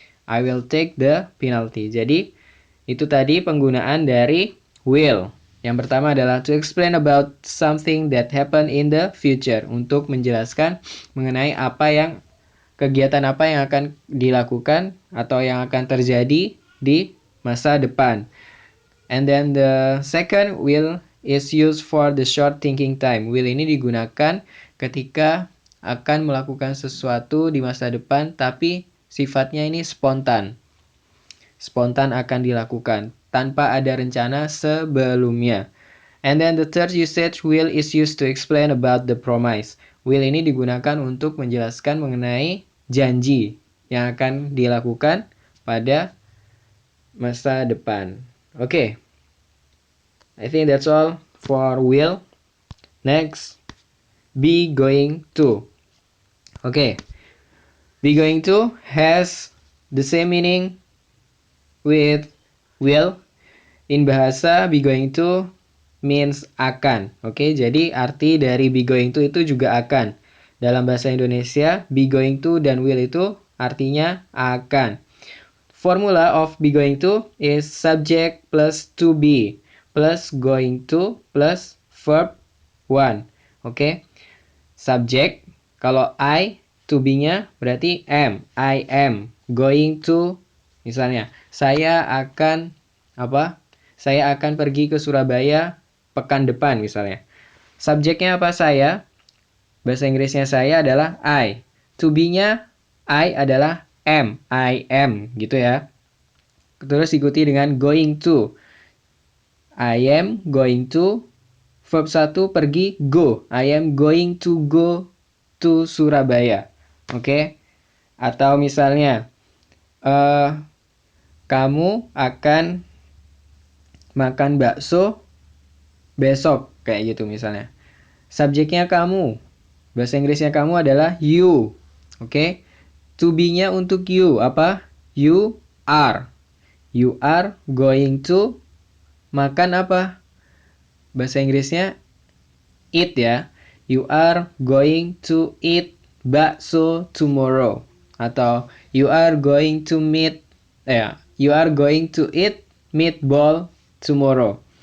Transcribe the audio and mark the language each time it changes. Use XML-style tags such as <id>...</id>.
<en>I will take the penalty.</en> <id>Jadi, itu tadi penggunaan dari will. Yang pertama adalah</id> <en>to explain about something that happen in the future.</en> <id>Untuk menjelaskan mengenai kegiatan apa yang akan dilakukan atau yang akan terjadi di masa depan.</id> <en>And then the second will is used for the short thinking time.</en> <id>Will ini digunakan ketika akan melakukan sesuatu di masa depan tapi sifatnya ini spontan. Spontan akan dilakukan tanpa ada rencana sebelumnya.</id> <en>And then the third usage will is used to explain about the promise.</en> <id>Will ini digunakan untuk menjelaskan mengenai janji yang akan dilakukan pada masa depan. Okay.</id> <en>I think that's all for will. Next, be going to. Okay. Be going to has the same meaning with will. In bahasa, be going to means akan.</en> <id>Oke, jadi arti dari be going to itu juga akan. Dalam bahasa Indonesia, be going to dan will itu artinya akan.</id> <en>Formula of be going to is subject plus to be plus going to plus verb</en> <id>one. Oke. Subjek, kalau I, to be-nya berarti am.</id> <en>I am going to,</en> <id>misalnya, saya akan apa? Saya akan pergi ke Surabaya pekan depan misalnya. Subjeknya apa? Saya. Bahasa Inggrisnya saya adalah I. To be-nya I adalah am. I am gitu ya. Terus ikuti dengan going to.</id> <en>I am going to, verb 1 pergi, go. I am going to go to Surabaya.</en> <id>Oke. Atau misalnya kamu akan makan bakso besok kayak gitu misalnya. Subjeknya kamu. Bahasa Inggrisnya kamu adalah you. Oke. To be-nya untuk you apa?</id> <en>You are. You are going to</en> <id>makan apa? Bahasa Inggrisnya eat ya.</id> <en>You are going to eat bakso tomorrow. Atau you are going to you are going to eat meatball tomorrow.</en>